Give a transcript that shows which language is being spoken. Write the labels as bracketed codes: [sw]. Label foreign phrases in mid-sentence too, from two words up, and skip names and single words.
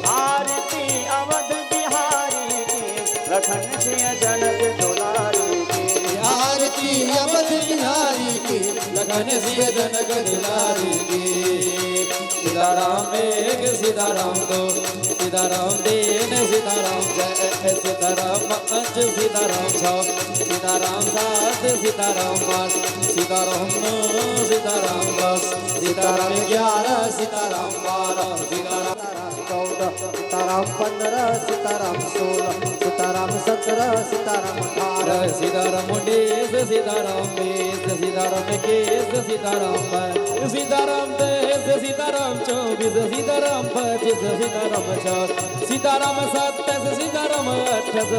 [hi] आरती अवध बिहारी के, लखन सिय जनक दुलारे के। आरती अवध बिहारी की, लखन सिय जनक दुलारी की। सीताराम एक सीताराम दो, सीताराम तीन सीताराम चार, सीताराम पाँच सीताराम छः, सीताराम सात सीताराम आठ, सीताराम नौ सीताराम 10, सीताराम 11 सीताराम 12, सीताराम 14, सीताराम 15, सीताराम 16, सीताराम 17, सीताराम 18, सीताराम 19, सीताराम 20, सीताराम 21, सीताराम 22, सीताराम 23, सीताराम 24, सीताराम 25, सीताराम 26, सीताराम 27, सीताराम 28,